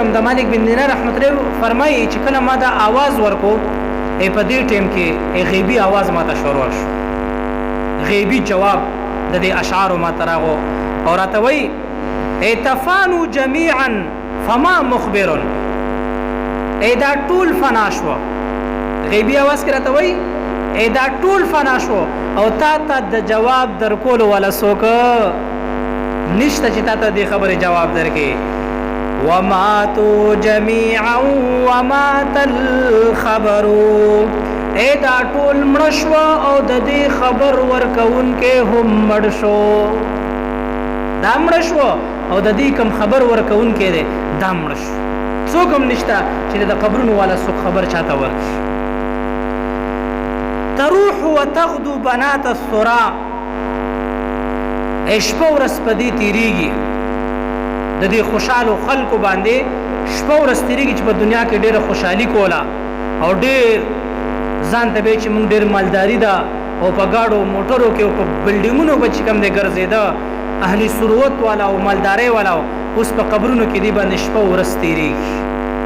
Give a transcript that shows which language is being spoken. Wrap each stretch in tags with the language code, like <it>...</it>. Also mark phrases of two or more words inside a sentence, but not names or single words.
<ps>د مالک بن دینار</ps> <ar>رحمت الله</ar> <ps>فرمایي چې کله ما دا آواز ورکو په دې ټیم کې غیبي آواز ماته شروع شو، غیبي جواب د دې اشعارو ماته راغو او راته وایي:</ps> <ar>تفانو جمیعا فما مخبر.</ar> <ps>دا ټول فنا شو. غیبي آواز کې راته وایي دا ټول فنا شو او تا ته د جواب درکولو والا څوک نشته چې تا ته دې خبرې جواب درکړي.</ps> <ar>وماتوا جميعا ومات الخبر.</ar> <ps>دا ټول مړ شو او د دې خبر ورکوونکې هم مړ شو. دا مړ شو او د دې کوم خبر ورکوونکې دی دا مړ شو. څوک هم نشته چې د قبرونو والا څوک خبر چاته ورکړي.</ps> <ar>تروح وتغدو بنات الثرى.</ar> <ps>شپه ورځ په دې تېرېږي د دې خوشحالو خلکو باندې شپه ورځ تېرېږي چې په دنیا کې ډېره خوشحالي کوله او ډېر ځان ته به چې مونږ ډېر مالداري ده او په ګاډو موټرو کې او په بلډینګونو به چې کوم دی ګرځېده اهلي ثروت والا او مالدارۍ والا اوس په قبرونو کې دی باندې شپه ورځ تېرېږي.</ps>